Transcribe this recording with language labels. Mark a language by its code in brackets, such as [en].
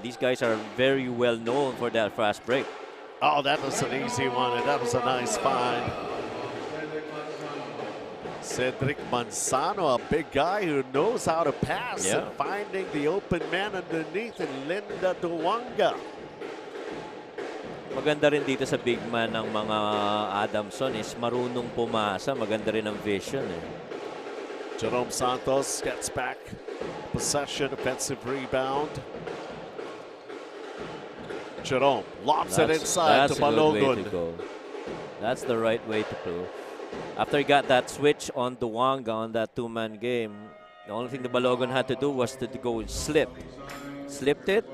[en] These guys are very well known for that fast break. Oh, that was an easy one, and that was a nice find. Cedric Manzano, a big guy who knows how to pass and finding the open man underneath, and Linda Duwanga. [tl] Maganda rin dito sa big man ng mga Adamson is marunong pumasa. Maganda rin ang vision. [en] Jerome Santos gets back. Possession, offensive rebound. Jerome lobs it inside to Balogun. That's the right way to go. After he got that switch on Duwanga on that two-man game, the only thing the Balogun had to do was to go and slip. Slipped it.